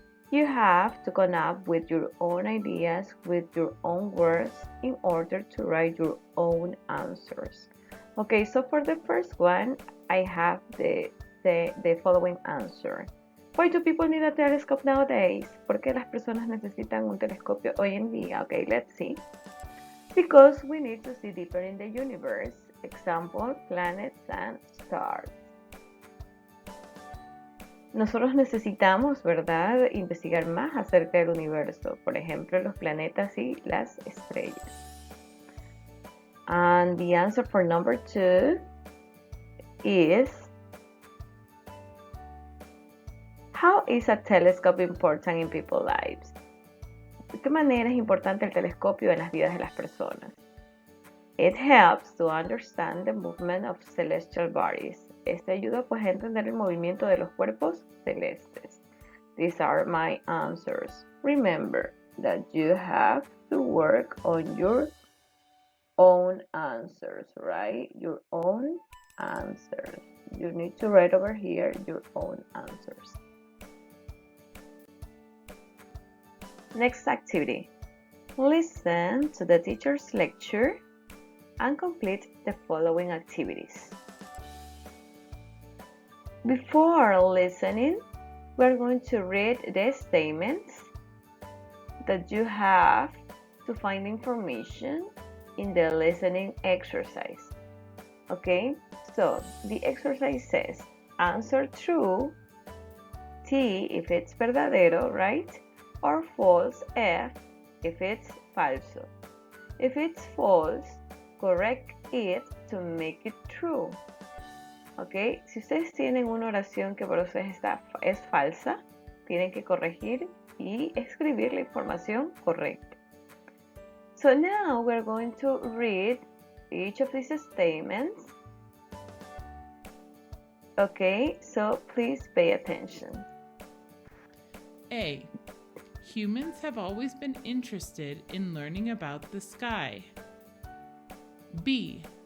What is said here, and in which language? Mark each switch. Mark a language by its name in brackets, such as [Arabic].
[English] You have to come up with your own ideas, with your own words, in order to write your own answers. Okay, so for the first one, I have the following answer. Why do people need a telescope nowadays? [Spanish] ¿Por qué las personas necesitan un telescopio hoy en día? [English] Okay, let's see. Because we need to see deeper in the universe. Example, planets and stars. [Spanish] Nosotros necesitamos, ¿verdad?, investigar más acerca del universo. Por ejemplo, los planetas y las estrellas. [English] And the answer for number 2 is, how is a telescope important in people's lives? [Spanish] ¿De qué manera es importante el telescopio en las vidas de las personas? [English] It helps to understand the movement of celestial bodies. [Spanish] Este ayuda pues a entender el movimiento de los cuerpos celestes. [English] These are my answers. Remember that you have to work on your own answers, right? Your own answers. You need to write over here your own answers. Next activity. Listen to the teacher's lecture and complete the following activities. Before listening, we're going to read the statements that you have to find information in the listening exercise. Okay, so the exercise says, answer true, T if it's verdadero, right? Or false, F if it's falso. If it's false, correct it to make it true. [Spanish] Ok, si ustedes tienen una oración que por ustedes es falsa, tienen que corregir y escribir la información correcta. [English] So now we're going to read each of these statements. Okay, so please pay attention. A. Humans have always been interested in learning about the sky. B.